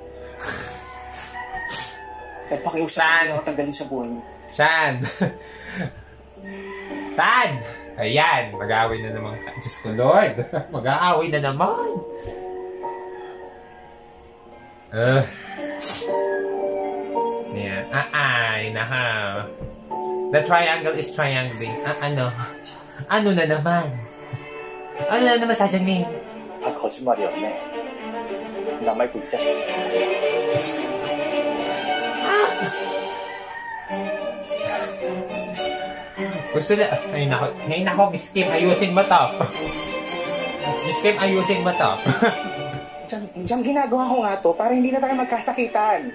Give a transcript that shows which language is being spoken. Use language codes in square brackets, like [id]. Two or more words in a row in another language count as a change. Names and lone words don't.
[tl] At pakiusap ko ako tanggalin sa buhay mo. Shan! Shan! Ayan, mag-aaway na naman. Diyos ko, Lord. Mag-aaway na naman. [en] Yeah. Ay, naha. The triangle is triangling. [tl] Ano na naman? Ano na naman, Sajangnin? [ko] 다 거짓말이었네. 나 말고 있잖아. [tl] Gusto na... Ay nako, Miss Kim, ayusin mo to. Miss Kim, ayusin mo to. Diyan ginagawa ko nga to para hindi na tayo magkasakitan.